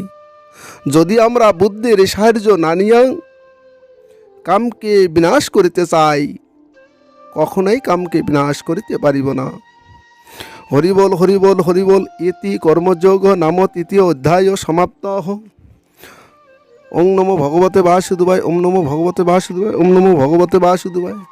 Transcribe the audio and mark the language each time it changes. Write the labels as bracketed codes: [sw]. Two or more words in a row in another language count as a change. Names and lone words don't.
[bn] যদি আমরা বুদ্ধির সাহায্য না নিয়া কামকে বিনাশ করিতে চাই, কখনোই কামকে বিনাশ করিতে পারিব না। হরিবল, হরিবল, হরিবল। ইতি কর্মযোগ নাম তৃতীয় অধ্যায় সমাপ্ত। [sa] ওম নমো ভগবতে বাসুদেবায়, ওম নমো ভগবতে বাসুদেবায়, ওম নমো ভগবতে বাসুদেবায়।